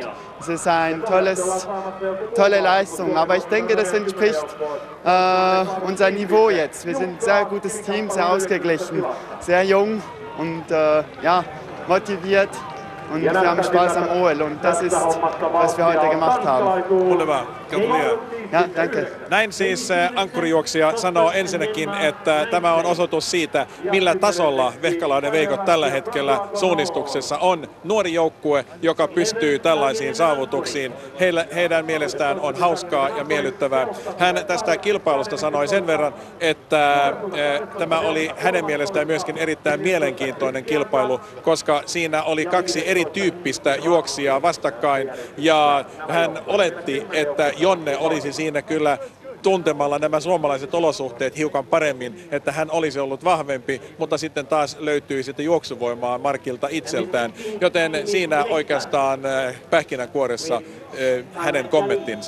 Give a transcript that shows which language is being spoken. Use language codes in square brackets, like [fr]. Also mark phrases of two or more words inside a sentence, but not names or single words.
[de] Es ist eine tolle Leistung, aber ich denke, das entspricht unser Niveau jetzt. Wir sind ein sehr gutes Team, sehr ausgeglichen, sehr jung und motiviert. Und wir haben Spaß am OL und das ist, was wir heute gemacht haben. Wunderbar, gratuliere. Ja, danke. [fi] Näin siis ankkurijuoksija sanoo ensinnäkin, että tämä on osoitus siitä, millä tasolla Vehkalainen Veikot tällä hetkellä suunnistuksessa on. Nuori joukkue, joka pystyy tällaisiin saavutuksiin. Heidän mielestään on hauskaa ja miellyttävää. Hän tästä kilpailusta sanoi sen verran, että tämä oli hänen mielestään myöskin erittäin mielenkiintoinen kilpailu, koska siinä oli 2 erityyppistä juoksijaa vastakkain ja hän oletti, että Jonne olisi siinä kyllä tuntemalla nämä suomalaiset olosuhteet hiukan paremmin, että hän olisi ollut vahvempi, mutta sitten taas löytyi sitten juoksuvoimaa Markilta itseltään, joten siinä oikeastaan pähkinänkuoressa hänen kommenttinsa.